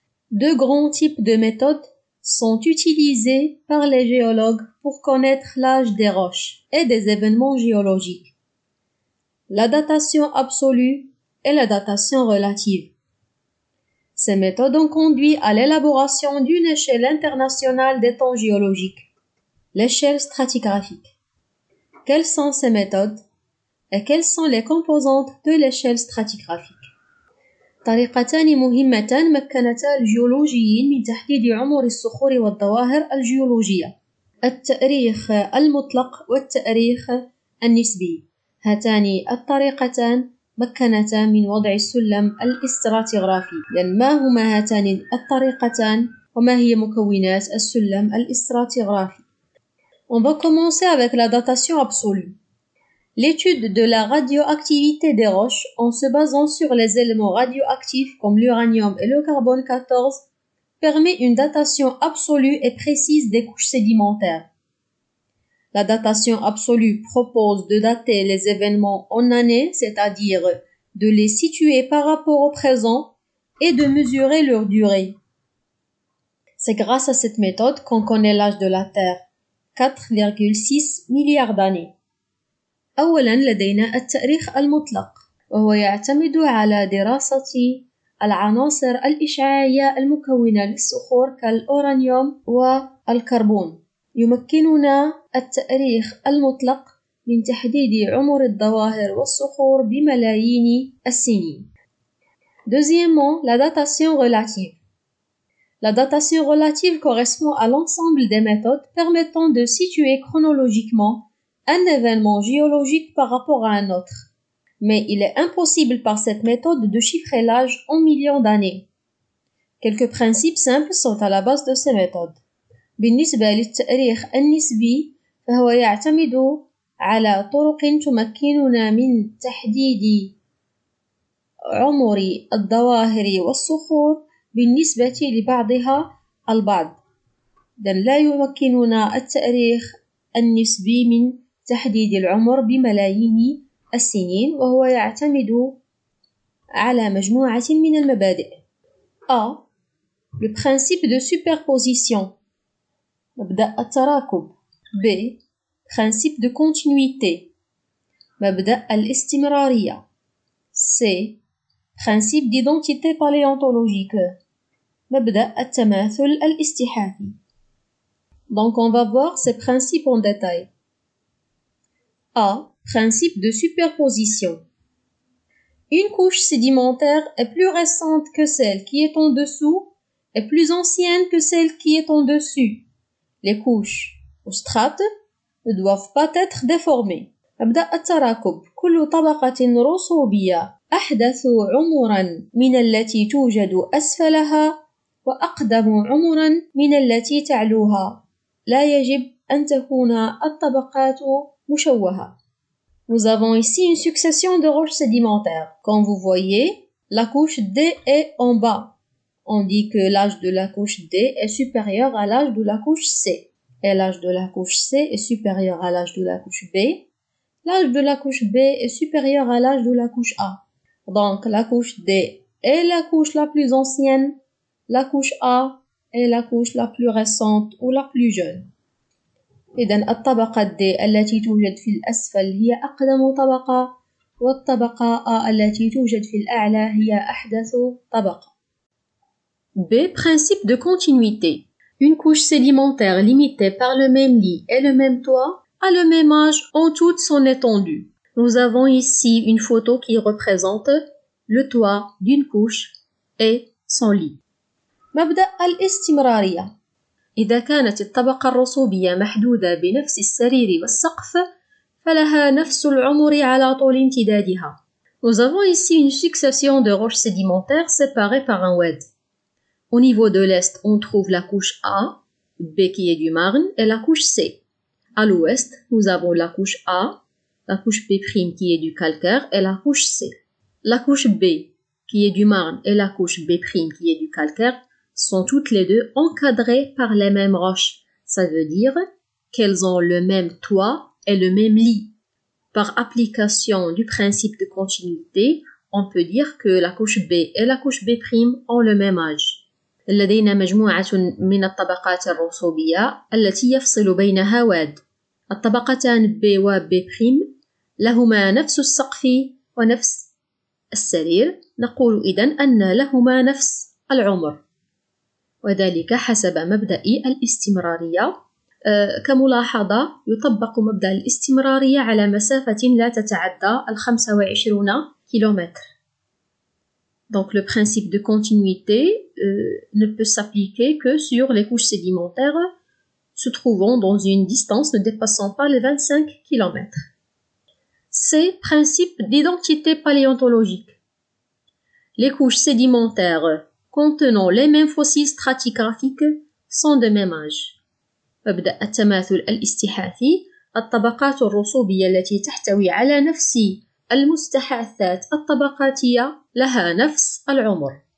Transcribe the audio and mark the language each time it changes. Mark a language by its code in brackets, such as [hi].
[fr] Deux grands types de méthodes sont utilisés par les géologues pour connaître l'âge des roches et des événements géologiques. La datation absolue et la datation relative. Ces méthodes ont conduit à l'élaboration d'une échelle internationale des temps géologiques, l'échelle stratigraphique. Quelles sont ces méthodes et quelles sont les composantes de l'échelle stratigraphique؟ [ar] طريقتان مهمتان مكنتا الجيولوجيين من تحديد عمر الصخور والظواهر الجيولوجية: التأريخ المطلق والتأريخ النسبي. هاتان الطريقتان مكنتا من وضع السلم الاستراتيغرافي. ما هما هاتان الطريقتان وما هي مكونات السلم الاستراتيغرافي؟ [fr] On va commencer avec la datation absolue. L'étude de la radioactivité des roches en se basant sur les éléments radioactifs comme l'uranium et le carbone 14 permet une datation absolue et précise des couches sédimentaires. La datation absolue propose de dater les événements en années, c'est-à-dire de les situer par rapport au présent et de mesurer leur durée. C'est grâce à cette méthode qu'on connaît l'âge de la Terre, 4,6 milliards d'années. [ar] أولاً لدينا التأريخ المطلق، وهو يعتمد على دراسة العناصر الإشعاعية المكونة للصخور كالأورانيوم والكربون. يمكننا التأريخ المطلق من تحديد عمر الظواهر والصخور بملايين السنين. [fr] Deuxièmement, la datation relative. La datation relative correspond à l'ensemble des méthodes permettant de situer chronologiquement un événement géologique par rapport à un autre. Mais il est impossible par cette méthode de chiffrer l'âge en millions d'années. Quelques principes simples sont à la base de ces méthodes. [ar] بالنسبة للتأريخ النسبي فهو يعتمد على طرق تمكننا من تحديد عمر الظواهر والصخور بالنسبة لبعضها البعض. لا يمكننا التأريخ النسبي من تحديد العمر بملايين السنين، وهو يعتمد على مجموعة من المبادئ. [fr] A. Le principe de superposition. [ar] مبدأ التراكب. [fr] B. Principe de continuité. [ar] مبدأ الاستمرارية. [fr] C. Principe d'identité paléontologique. [ar] مبدأ التماثل الاستحاثي. [fr] Donc on va voir ces principes en détail. A. Principe de superposition. Une couche sédimentaire est plus récente que celle qui est en dessous et plus ancienne que celle qui est en dessus. Les couches ou strates ne doivent pas être déformées. [ar] مبدأ التراكب. كل طبقة رسوبية أحدث عمراً من التي توجد أسفلها وأقدم عمراً من التي تعلوها. لا يجب أن تكون الطبقات مشوهة. [fr] Nous avons ici une succession de roches sédimentaires. Comme vous voyez, la couche D est en bas. On dit que l'âge de la couche D est supérieur à l'âge de la couche C. Et l'âge de la couche C est supérieur à l'âge de la couche B. L'âge de la couche B est supérieur à l'âge de la couche A. Donc la couche D est la couche la plus ancienne, la couche A est la couche la plus récente ou la plus jeune. [ar] إذن الطبقة D التي توجد في الأسفل هي أقدم طبقة، والطبقة A التي توجد في الأعلى هي أحدث طبقة. [fr] B. Principe de continuité. Une couche sédimentaire limitée par le même lit et le même toit a le même âge en toute son étendue. Nous avons ici une photo qui représente le toit d'une couche et son lit. [ar] مبدأ الاستمرارية. إذا كانت الطبقة الرسوبية محدودة بنفس السرير والسقف فلها نفس العمر على طول امتدادها. [fr] Nous avons ici une succession de roches sédimentaires séparées par un oued. Au niveau de l'est, on trouve la couche A, B qui est du marne, et la couche C. À l'ouest, nous avons la couche A, la couche B' qui est du calcaire, et la couche C. La couche B qui est du marne, et la couche B' qui est du calcaire, sont toutes les deux encadrées par les mêmes roches. Ça veut dire qu'elles ont le même toit et le même lit. Par application du principe de continuité, on peut dire que la couche B et la couche B' ont le même âge. [ar] لدينا مجموعة من الطبقات الرسوبية التي يفصل بينها واد. الطبقتان B و B' لهما نفس السقف ونفس السرير، نقول إذن أن لهما نفس العمر، وذلك حسب مبدأ الاستمرارية. كملاحظة يطبق مبدأ الاستمرارية على مسافة لا تتعدى 25 كيلومتر. [fr] Donc le principe de continuité ne peut s'appliquer que sur les couches sédimentaires se trouvant dans une distance ne dépassant pas les 25 km. C'est principe d'identité paléontologique. Les couches sédimentaires contenant les mêmes fossiles stratigraphiques sont de même âge. [ar] مبدأ التماثل الاستحاثي الطبقات الرسوبية التي تحتوي على نفس المستحاثات الطبقاتية لها نفس العمر.